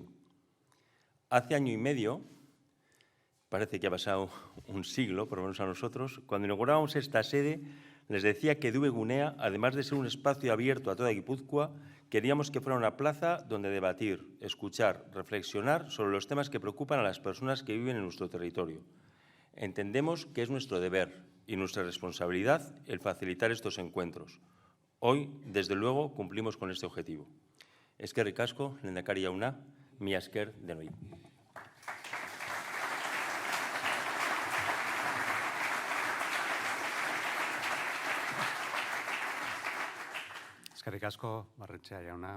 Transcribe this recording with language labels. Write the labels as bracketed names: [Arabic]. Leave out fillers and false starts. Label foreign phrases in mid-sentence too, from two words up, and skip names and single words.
[Spanish] Hace año y medio, parece que ha pasado un siglo, por lo menos a nosotros, cuando inaugurábamos esta sede, les decía que DV Gunea, además de ser un espacio abierto a toda Guipúzcoa, queríamos que fuera una plaza donde debatir, escuchar, reflexionar sobre los temas que preocupan a las personas que viven en nuestro territorio. Entendemos que es nuestro deber y nuestra responsabilidad el facilitar estos encuentros. Hoy, desde luego, cumplimos con este objetivo. [Basque] Eskerrik asko, Lehendakari jauna, mila esker denoi. Eskerrik asko, Barrenechea jauna.